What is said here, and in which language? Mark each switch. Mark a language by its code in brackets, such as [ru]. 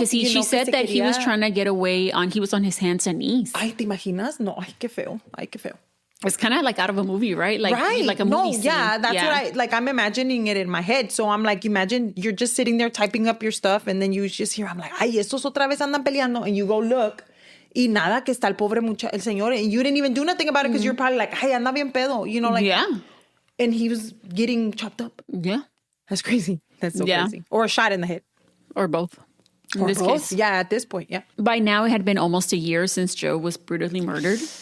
[en] Yeah, because she said that he was trying to get away he was on his hands and knees. [es] Ay, ¿te imaginas? No, ay, qué feo. [en] It's kind of like out of a movie, right? Like a movie scene. Yeah, that's what I'm imagining it in my head. So I'm like, imagine you're just sitting there typing up your stuff and then you just hear, I'm like, [es] ay, estos otra vez andan peleando. [en] And you go look, [es] y nada, que está el pobre el señor. [en] And you didn't even do nothing about it because you're probably like, [es] ay, anda bien pedo. [en] Yeah. And he was getting chopped up. Yeah. That's crazy. That's so crazy. Or a shot in the head. Or both. In this case. Yeah, at this point, yeah. By now, it had been almost a year since Joe was brutally murdered.